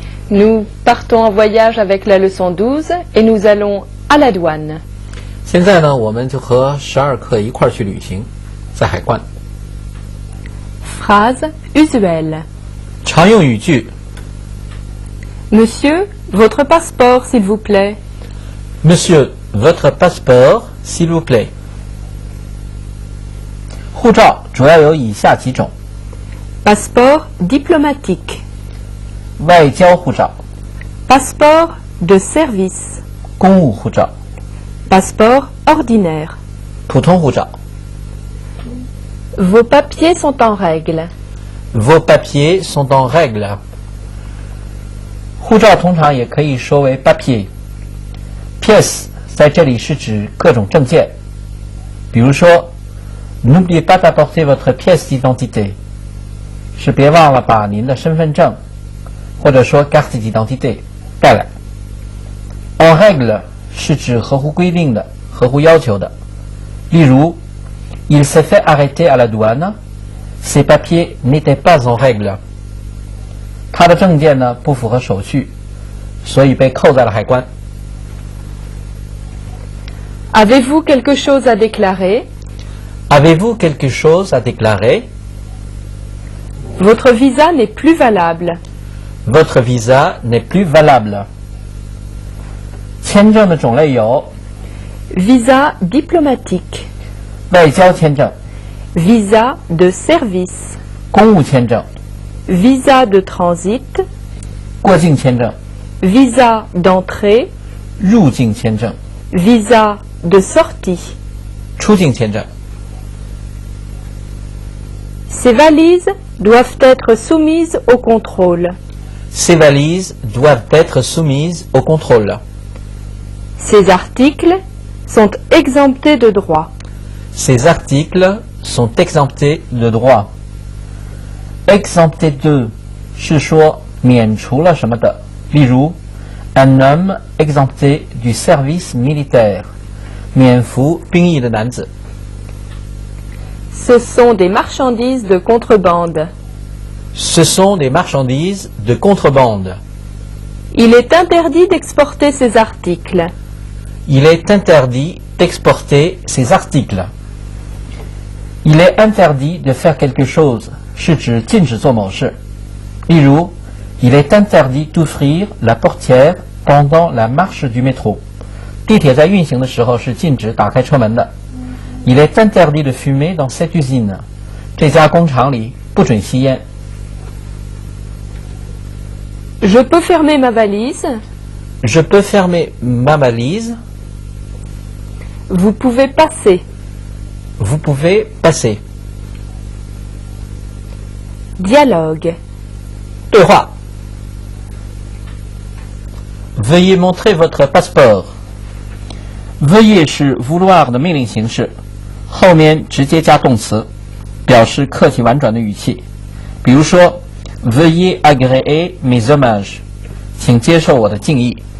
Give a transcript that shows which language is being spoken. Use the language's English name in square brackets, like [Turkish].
[French] Nous partons en voyage avec la leçon 12 et nous allons à la douane. [Chinese] 现在呢，我们就和12课一块儿去旅行，在海关。 [French] Phrase usuelle. [Chinese] 常用语句 [French] Monsieur, votre passeport s'il vous plaît. Monsieur, votre passeport, s'il vous plaît. [Chinese] 护照主要有以下几种： [French] Passeport diplomatique. [Chinese] 外交护照、 [French] Passeport de service. [Chinese] 公务护照、 [French] Passeport ordinaire. [Chinese] 普通护照。 [French] Vos papiers sont en règle. Vos papiers sont en règle. [Chinese] 护照通常也可以说为 papier。pièce 在这里是指各种证件，比如说 [French] N'oubliez pas d'apporter votre pièce d'identité， [Chinese] 是别忘了把您的身份证，或者说 carte d'identité 带来。 [French] En règle [Chinese] 是指合乎规定的、合乎要求的，例如 [French] Il s'est fait arrêter à la douane, ses papiers n'étaient pas en règle。 [Chinese] 他的证件呢不符合手续，所以被扣在了海关。 [French] Avez-vous quelque chose à déclarer? Avez-vous quelque chose à déclarer? Votre visa n'est plus valable. Votre visa n'est plus valable. [Chinese] 签证的种类有 [French] Visa diplomatique. [Chinese] 外交签证、 [French] Visa de service. [Chinese] 公务签证、 [French] Visa de transit. [Chinese] 过境签证、 [French] Visa d'entrée. [Chinese] 入境签证、 [French] Visa de sortie. [Chinese] 出境签证。 [French] Ces valises doivent être soumises au contrôle. Ces valises doivent être soumises au contrôle. Ces articles sont exemptés de droit. Ces articles sont exemptés de droit. [Chinese] Exemptés de 是说免除了什么的，例如 [French] Un homme exempté du service militaire， [Chinese] 免服兵役的男子。 [French] Ce sont des marchandises de contrebande. Ce sont des marchandises de contrebande. Il est interdit d'exporter ces articles. Il est interdit d'exporter ces articles. Il est interdit de faire quelque chose [Chinese] 是指禁止做某事。例如 [French] Il est interdit d'ouvrir la portière pendant la marche du métro。 [Chinese] 地铁在运行的时候是禁止打开车门的。 [French] Il est interdit de fumer dans cette usine。 [Chinese] 这家工厂里不准吸烟。 [French] Je peux fermer ma valise? Je peux fermer ma valise. Vous pouvez passer. Vous pouvez passer. Dialogue. [Chinese] 对话。 [French] Veuillez montrer votre passeport. [Chinese] Veuillez 是 vouloir 的命令形式，后面直接加动词，表示客气婉转的语气。比如说 [French] Veuillez agréer mes hommages， [Chinese] 请接受我的敬意。